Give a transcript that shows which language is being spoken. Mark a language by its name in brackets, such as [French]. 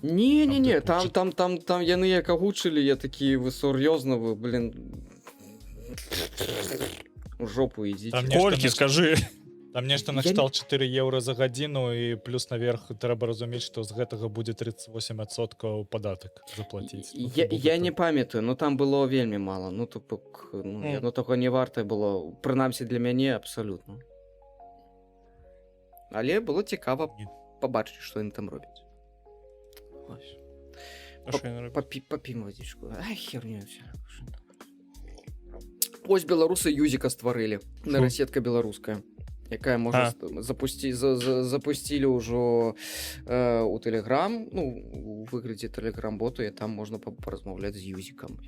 [Belarusian] Не, там яны як агучылі, я такі, вы сур'ёзна, вы, блин, у жопу ідзіце. Колькі, скажы. Там нешта Я накшталт 4 еўра за гадзіну і плюс наверх трэба разумець, што з гэтага будзе 38% падатак заплаціць. Ну, Я не памятаю, ну там было вельмі мала. Ну то ну, таго не варта было, прынамсі для мяне абсалютна. Але было цікава Ні. пабачыць, што яны там робяць. [Ukrainian] Ось. А що він робить? Попім водичку. Ай, херню все. [Belarusian] Ось беларусы юзіка стварылі. Нейрасетка беларуская, якая можа запусцілі ўжо у Telegram, ну, у выглядзе Telegram-боту, і там можна паразмаўляць з юзікам.